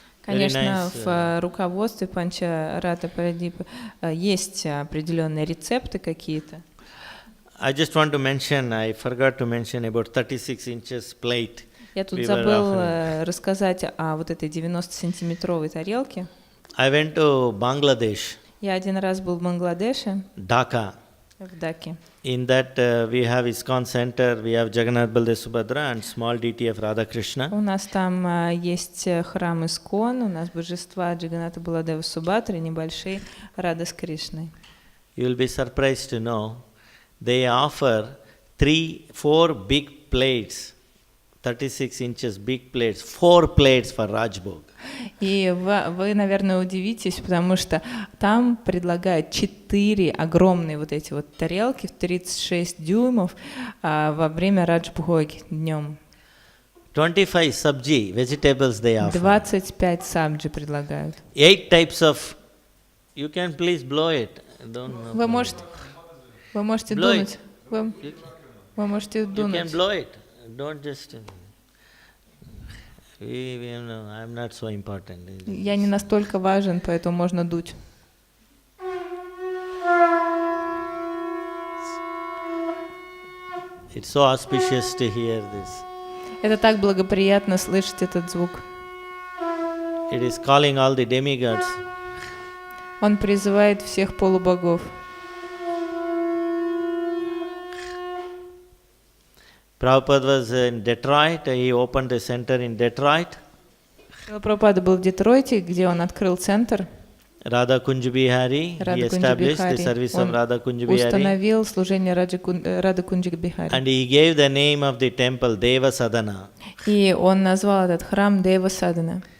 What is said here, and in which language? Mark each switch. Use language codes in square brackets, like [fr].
[ru] Конечно, в руководстве Панчарата Прадипа есть определенные рецепты какие-то. [en] I just want to mention, I forgot to mention about 36 inches plate. [ru] Я тут забыл рассказать о вот этой 90-сантиметровой тарелке. [en] I went to Bangladesh. [ru] Я один раз был в Бангладеше. [en] Dhaka. [ru] В Даке. [en] In that we have ISKCON center, we have Jagannath Baldev Subhadra and small deity of Radha Krishna. [ru] У нас там есть храм Искон, у нас божества Джаганата Баладева Субхадры, небольшие Рада с Кришной. [en] You will be surprised to know they offer 4 big plates, 36 inches big plates, 4 plates for Rajbhog. [ru] И вы, наверное, удивитесь, потому что там предлагают 4 огромные вот эти вот тарелки в 36 дюймов во время Раджбхоги днем. [en] 25 sabji, vegetables they offer. [ru] 25 сабджи предлагают. [en] 8 types of, you can please blow it. [ru] Вы можете дунуть. Вы можете дунуть. [en] You can blow it. Don't just... I'm not so important. [ru] Я не настолько важен, поэтому можно дуть. [en] It's so auspicious to hear this. [ru] Это так благоприятно слышать этот звук. [en] It is calling all the demigods. [ru] Он призывает всех полубогов. [en] Prabhupada was in Detroit, he opened a center in Detroit. [ru] Прабхупада был в Детройте, где он открыл центр. [en] Radha Kunj Bihari, he established the service of Radha Kunj Bihari. [ru] Установил служение Рады Кунджи Бихари. [en] And he gave the name of the temple Deva Sadhana. [ru] И он назвал этот храм Дева Садана.